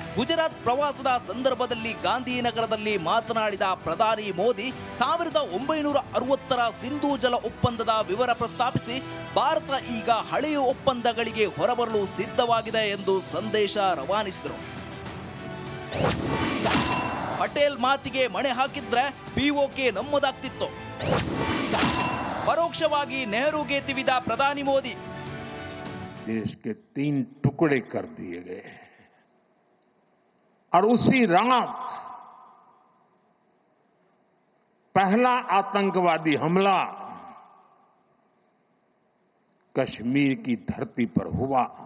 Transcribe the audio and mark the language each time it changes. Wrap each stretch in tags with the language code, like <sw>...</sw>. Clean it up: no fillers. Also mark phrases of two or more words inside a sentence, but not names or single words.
<kn>ಗುಜರಾತ್ ಪ್ರವಾಸದ ಸಂದರ್ಭದಲ್ಲಿ ಗಾಂಧಿನಗರದಲ್ಲಿ ಮಾತನಾಡಿದ ಪ್ರಧಾನಿ ಮೋದಿ 1960ರ ಸಿಂಧೂ ಜಲ ಒಪ್ಪಂದದ ವಿವರ ಪ್ರಸ್ತಾಪಿಸಿ ಭಾರತ ಈಗ ಹಳೆಯ ಒಪ್ಪಂದಗಳಿಗೆ ಹೊರಬರಲು ಸಿದ್ಧವಾಗಿದೆ ಎಂದು ಸಂದೇಶ ರವಾನಿಸಿದರು. ಪಟೇಲ್ ಮಾತಿಗೆ ಮಣೆ ಹಾಕಿದ್ರೆ ಪಿಒಕೆ ನಮ್ಮದಾಗ್ತಿತ್ತು. ಪರೋಕ್ಷವಾಗಿ ನೆಹರುಗೆ ತಿವಿದ ಪ್ರಧಾನಿ ಮೋದಿ.</kn> <hi>देश के 3 टुकड़े कर दिए गए और उसी रात पहला आतंकवादी हमला कश्मीर की धरती पर हुआ.</hi>